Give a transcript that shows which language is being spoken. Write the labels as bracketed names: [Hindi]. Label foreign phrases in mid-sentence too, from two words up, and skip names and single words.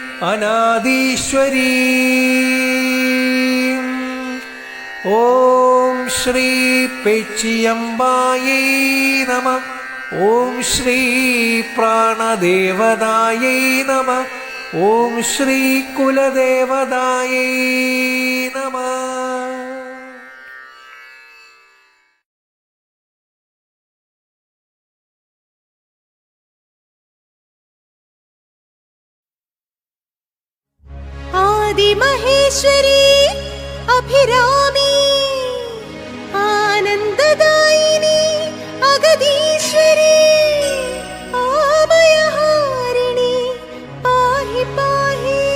[Sanskrit] അനാദീശ്വരീം ഓം ശ്രീ പേച്ചിയമ്പായൈ നമഃ ഓം ശ്രീ പ്രാണദേവതായൈ നമഃ ഓം ശ്രീ കുലദേവതായൈ നമഃ. आदिमहेश्वरी अभिरामी आनन्ददायिनी अगदीश्वरी आमयहारिणी पाहि पाहि.